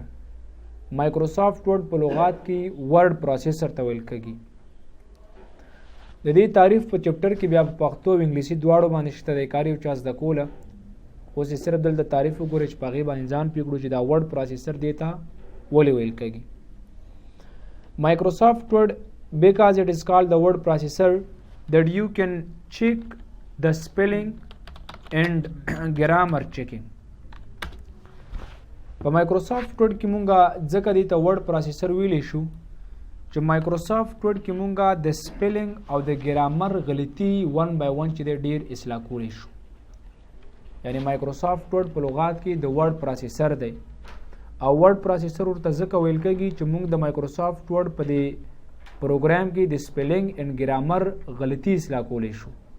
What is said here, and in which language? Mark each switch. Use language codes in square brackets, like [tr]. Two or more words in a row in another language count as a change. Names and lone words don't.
[ps] مایکروسافټ ورډ په لغات کې [en] word processor [ps] ته ویل کېږي. د دې تعریف په چپټر کې بیا په پښتو او انګلیسي دواړو باندې شته دی، کار یو چا زده کوله. اوس یې صرف دلته تعریف وګورئ چې په هغې باندې ځان پوه کړو چې دا [en] word processor [ps] دې ته ولې ویل کېږي. [en] Microsoft Word, because it is called the word processor, that you can check the spelling and grammar checking. [ps] په مایکروسافټ ورډ کې مونږه ځکه دې ته [en] word processor [ps] ویلی شو چې مایکروسافټ ورډ کې مونږه د سپیلنګ او د ګرامر غلطي [en] 1 by 1 [ps] چې دی ډیر اصلاح کولی شو. یعنی مایکروسافټ ورډ په لغات کې د [en] word processor [ps] دی او [en] word processor [ps] ورته ځکه ویل کېږي چې موږ د مایکروسافټ ورډ په دې پروګرام کې د [en] spelling and grammar [ps] غلطي اصلاح کولی شو.